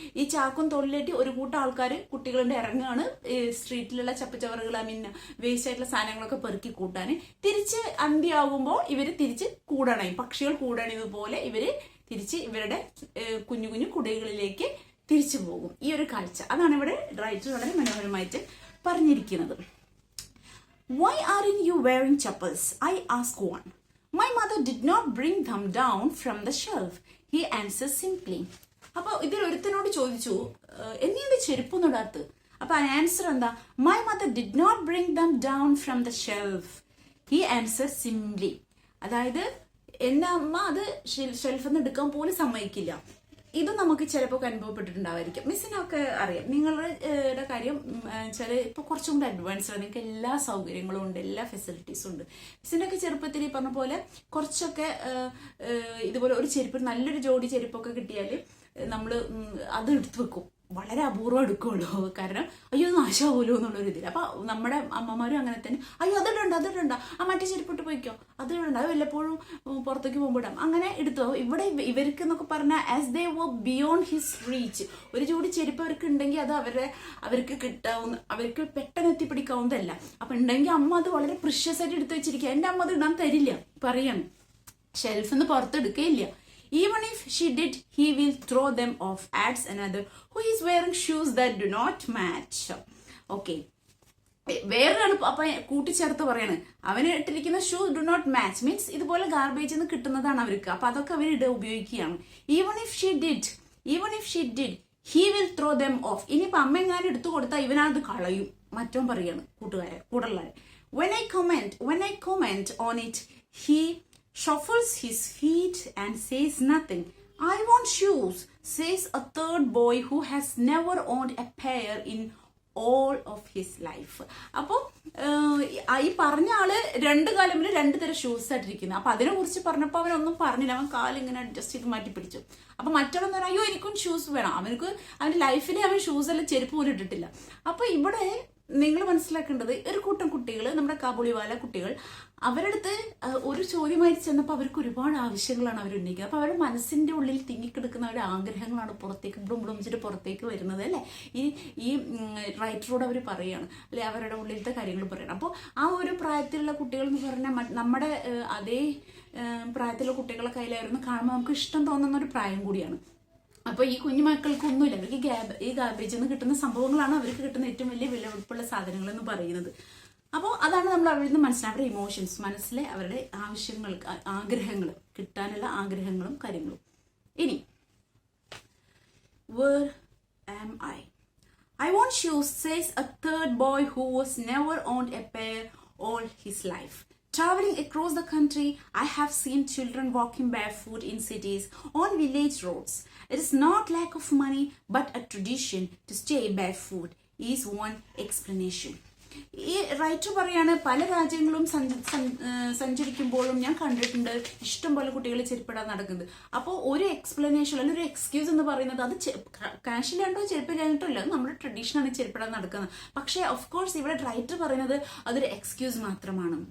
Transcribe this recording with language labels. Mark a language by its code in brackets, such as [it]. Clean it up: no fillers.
[ml] ഈ ചാക്കും തൊഴിലേറ്റി ഒരു കൂട്ടം ആൾക്കാർ, കുട്ടികളുടെ ഇറങ്ങാണ് സ്ട്രീറ്റിലുള്ള ചപ്പുചവറുകൾ, വേസ്റ്റ് ആയിട്ടുള്ള സാധനങ്ങളൊക്കെ പെറുക്കി കൂട്ടാൻ. തിരിച്ച് അന്ത്യമാകുമ്പോൾ ഇവര് തിരിച്ച് കൂടണയും, പക്ഷികൾ കൂടണതുപോലെ ഇവര് തിരിച്ച് ഇവരുടെ കുഞ്ഞു കുഞ്ഞു കുടകളിലേക്ക് തിരിച്ചു പോകും. ഈ ഒരു കാഴ്ച അതാണ് ഇവിടെ റൈറ്റർ വളരെ മനോഹരമായിട്ട് പറഞ്ഞിരിക്കുന്നത്. [en] Why aren't you wearing chappals? I asked one. My mother did not bring them down from the shelf. He answered simply. [ml] അപ്പൊ ഇതിൽ ഒരുത്തനോട് ചോദിച്ചു, എന്ത് ചെരുപ്പൊന്നും ഇടാത്ത? അപ്പൊ ആൻസർ എന്താ? [en] My mother did not bring them down from the shelf. He answered simply. [ml] അതായത് എന്റെ അമ്മ അത് ഷെൽഫിൽ നിന്ന് എടുക്കാൻ പോലും സമ്മതിക്കില്ല. ഇത് നമുക്ക് ചിലപ്പോൾ അനുഭവപ്പെട്ടിട്ടുണ്ടാവായിരിക്കും. മിസ്സിനൊക്കെ അറിയാം. നിങ്ങളുടെ കാര്യം വെച്ചാൽ ഇപ്പോൾ കുറച്ചും കൂടെ അഡ്വാൻസ് ആണ്, നിങ്ങൾക്ക് എല്ലാ സൗകര്യങ്ങളും ഉണ്ട്, എല്ലാ ഫെസിലിറ്റീസും ഉണ്ട്. മിസ്സിൻ്റെ ഒക്കെ ചെറുപ്പത്തിൽ ഈ പറഞ്ഞ പോലെ കുറച്ചൊക്കെ ഇതുപോലെ ഒരു ചെരുപ്പ്, നല്ലൊരു ജോഡി ചെരുപ്പൊക്കെ കിട്ടിയാൽ നമ്മൾ അത് എടുത്തു വെക്കും. വളരെ അപൂർവം എടുക്കുള്ളൂ, കാരണം അയ്യോ നാശമാവുമല്ലോ എന്നുള്ളൊരു ഇതിൽ. അപ്പൊ നമ്മുടെ അമ്മമാരും അങ്ങനെ തന്നെ, അയ്യോ അതിടണ്ട, ആ മറ്റേ ചെരുപ്പിട്ട് പോയിക്കോ, അത് ഇടണ്ട, അത് വല്ലപ്പോഴും പുറത്തേക്ക് പോകുമ്പോൾ ഇടാം, അങ്ങനെ എടുത്തു. ഇവിടെ ഇവർക്ക് എന്നൊക്കെ പറഞ്ഞാൽ [en] as they were beyond his reach, [ml] ഒരു ജോഡി ചെരുപ്പ് അവർക്ക് ഉണ്ടെങ്കിൽ അത് അവർക്ക് കിട്ടാവുന്ന, അവർക്ക് പെട്ടെന്ന് എത്തിപ്പിടിക്കാവുന്നതല്ല. അപ്പൊ ഉണ്ടെങ്കിൽ അമ്മ അത് വളരെ പ്രിഷ്യസ് ആയിട്ട് എടുത്തു വെച്ചിരിക്കുക. എന്റെ അമ്മ അത് ഇടാൻ തരില്ല, പറയാണ്, ഷെൽഫിൽ നിന്ന് പുറത്തെടുക്കുകയില്ല. [en] Even if she did, he will throw them off, adds another, who is wearing shoes that do not match. Okay. [ml] വേറൊരാണ് അപ്പൊ കൂട്ടിച്ചേർത്ത് പറയാണ്, അവന് ഇട്ടിരിക്കുന്ന [en] shoe do not match, [ml] means ഇതുപോലെ ഗാർബേജിൽ നിന്ന് കിട്ടുന്നതാണ് അവർക്ക്. അപ്പൊ അതൊക്കെ അവർ ഉപയോഗിക്കുകയാണ്. [en] Even if she did, he will throw them off. [ml] ഇനിയിപ്പോ അമ്മ എങ്ങാനും എടുത്തു കൊടുത്താൽ ഇവനത് കളയും. മറ്റോ പറയാണ് കൂട്ടുകാരെ. [en] When I comment on it, he shuffles his feet and says nothing. I want shoes, says a third boy who has never owned a pair in all of his life. [ml] അപ്പൊ ഈ പറഞ്ഞ ആള് രണ്ട് കാലമില് രണ്ട് തരം ഷൂസ് ആയിട്ടിരിക്കുന്നത്. അപ്പൊ അതിനെ കുറിച്ച് പറഞ്ഞപ്പോ അവനൊന്നും പറഞ്ഞില്ല, അവൻ കാലിങ്ങനെ അഡ്ജസ്റ്റ് ചെയ്ത് മാറ്റി പിടിച്ചു. അപ്പൊ മറ്റൊരെന്ന് പറഞ്ഞാൽ അയ്യോ എനിക്കും ഷൂസ് വേണം, അവന്റെ ലൈഫിൽ അവൻ ഷൂസ് എല്ലാം ചെരുപ്പ് പോലും ഇട്ടിട്ടില്ല. അപ്പൊ ഇവിടെ നിങ്ങൾ മനസ്സിലാക്കേണ്ടത്, ഒരു കൂട്ടം കുട്ടികൾ, നമ്മുടെ കാബൂളിവാല കുട്ടികൾ, അവരടുത്ത് ഒരു ചോദ്യമായി ചെന്നപ്പോൾ അവർക്ക് ഒരുപാട് ആവശ്യങ്ങളാണ് അവർ ഉന്നയിക്കുന്നത്. അപ്പൊ അവരുടെ മനസ്സിന്റെ ഉള്ളിൽ തിങ്ങിക്കിടക്കുന്ന അവരുടെ ആഗ്രഹങ്ങളാണ് പുറത്തേക്ക് ബ്ലുംബ്ലുംച്ചിട്ട് പുറത്തേക്ക് വരുന്നത് അല്ലെ. ഈ റൈറ്ററോട് അവർ പറയാണ്, അല്ലെ, അവരുടെ ഉള്ളിലത്തെ കാര്യങ്ങൾ പറയണം. അപ്പോൾ ആ ഒരു പ്രായത്തിലുള്ള കുട്ടികൾ എന്ന് പറഞ്ഞാൽ നമ്മുടെ അതേ പ്രായത്തിലുള്ള കുട്ടികളെ കയ്യിലായിരുന്നു കാണുമ്പോൾ നമുക്ക് ഇഷ്ടം തോന്നുന്ന ഒരു പ്രായം കൂടിയാണ്. അപ്പൊ ഈ കുഞ്ഞു മക്കൾക്കൊന്നുമില്ല, അവർക്ക് ഈ ഗാർബേജിൽ നിന്ന് കിട്ടുന്ന സംഭവങ്ങളാണ് അവർക്ക് കിട്ടുന്ന ഏറ്റവും വലിയ വിലപിടിപ്പുള്ള സാധനങ്ങൾ എന്ന് പറയുന്നത്. അപ്പോൾ അതാണ് നമ്മൾ അവരിൽ നിന്ന് മനസ്സിലാക്കുക, അവരുടെ ഇമോഷൻസ്, മനസ്സിലെ അവരുടെ ആവശ്യങ്ങൾ, ആഗ്രഹങ്ങൾ, കിട്ടാനുള്ള ആഗ്രഹങ്ങളും കാര്യങ്ങളും. ഇനി [en] where am I want shoes, says a third boy who was never owned a pair all his life. Traveling across the country, I have seen children walking barefoot in cities, on village roads. It is not lack of money, but a tradition to stay barefoot, is one explanation. [ml] ഈ writer പറയാണ്, പല രാജ്യങ്ങളും സഞ്ചരിക്കുമ്പോഴും ഞാൻ കണ്ടിട്ടുണ്ട് ഇഷ്ടം പോലെ കുട്ടികൾ ചെരുപ്പിടാൻ നടക്കുന്നത്. അപ്പോൾ ഒരു എക്സ്പ്ലനേഷൻ അല്ലെങ്കിൽ ഒരു എക്സ്ക്യൂസ് എന്ന് പറയുന്നത് അത് കാശിലാണ്ടോ ചെരുപ്പിലാണ്ടോ ഇല്ല, അത് നമ്മുടെ ട്രഡീഷനാണ് ചെരുപ്പിടാൻ നടക്കുന്നത്. പക്ഷേ ഓഫ് കോഴ്സ് ഇവിടെ റൈറ്റർ പറയുന്നത് അതൊരു എക്സ്ക്യൂസ് മാത്രമാണ്.